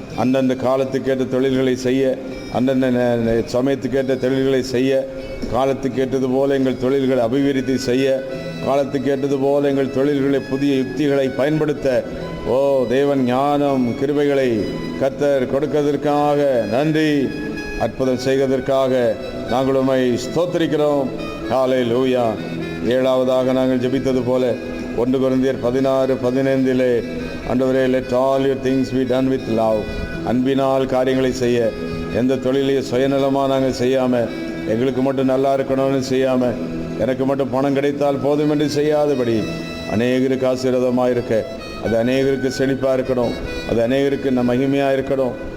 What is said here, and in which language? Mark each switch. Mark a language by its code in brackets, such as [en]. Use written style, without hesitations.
[ta] அந்தந்த காலத்துக்கேற்ற தொழில்களை செய்ய, அந்தந்த சமயத்துக்கேற்ற தொழில்களை செய்ய, காலத்துக்கேற்றது போல எங்கள் தொழில்களை அபிவிருத்தி செய்ய, காலத்துக்கேற்றது போல எங்கள் தொழில்களை புதிய யுக்திகளை பயன்படுத்த ஓ தேவன் ஞானம் கிருபைகளை கர்த்தர் கொடுக்கிறதற்காக நன்றி. அற்புதம் செய்வதற்காக நாங்கள் உம்மை ஸ்தோத்திரிக்கிறோம். ஹல்லேலூயா. ஏழாவதாக நாங்கள் ஜெபித்தது போல 1 கொரிந்தியர் 16:15 ஆண்டவரே, [en] let all your things be done with love. [ta] அன்பினால் காரியங்களை செய்ய, எந்த தொழிலையும் சுயநலமாக நாங்கள் செய்யாமல், எங்களுக்கு மட்டும் நல்லா இருக்கணும்னு செய்யாமல், எனக்கு மட்டும் பணம் கிடைத்தால் போதும் என்று செய்யாதபடி அநேகருக்கு ஆசீர்வாதமாக இருக்க, அது அநேகருக்கு செழிப்பாக இருக்கணும், அது அநேகருக்கு மகிமையாக இருக்கணும்.